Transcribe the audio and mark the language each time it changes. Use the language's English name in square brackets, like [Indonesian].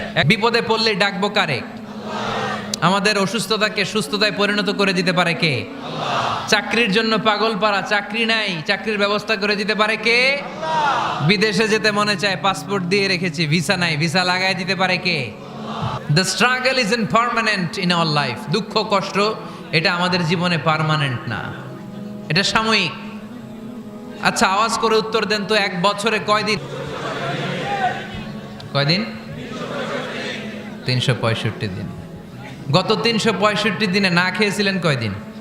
[Bangla] বিপদে পড়লে ডাকবো কারে? আমাদের অসুস্থতাকে সুস্থতায় পরিণত করে দিতে পারে কে? চাকরির জন্য পাগল পারা, চাকরি নাই, চাকরির ব্যবস্থা করে দিতে পারে কে? বিদেশে যেতে মনে চায়, পাসপোর্ট দিয়ে রেখেছি, ভিসা নাই, ভিসা লাগাই দিতে পারে কে? [English] The struggle isn't permanent in our life. [Bangla] দুঃখ কষ্ট এটা আমাদের জীবনে পার্মানেন্ট না, এটা সাময়িক। আচ্ছা আওয়াজ করে উত্তর দেন তো, 1 বছরে কয়দিন? কয়দিন? 365 দিন। গত 365 দিনে না খেয়েছিলেন কয়দিন?